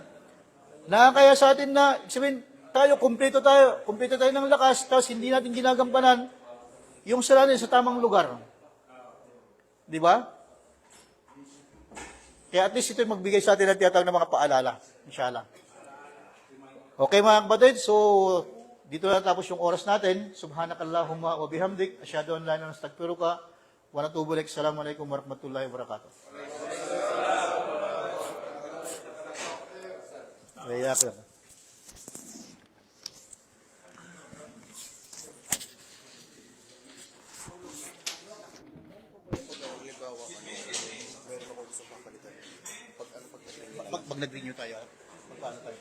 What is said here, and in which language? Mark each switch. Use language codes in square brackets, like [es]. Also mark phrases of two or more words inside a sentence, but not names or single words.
[tl] Nakakaya sa atin na, sabihin, kumpleto tayo ng lakas, tapos hindi natin ginagampanan yung sala sa tamang lugar. Di ba? Kaya at least ito magbigay sa atin ng tiyatawag ng mga paalala. Inshallah. Okay mga kapatid, so dito na tapos yung oras natin. [ar] سبحانك اللهم وبحمدك أشهد أن لا إله إلا أنت أستغفرك وأتوب إليك. السلام عليكم ورحمة الله وبركاته. Waiyakum. [tl] Pag nag-renew tayo, paano tayo?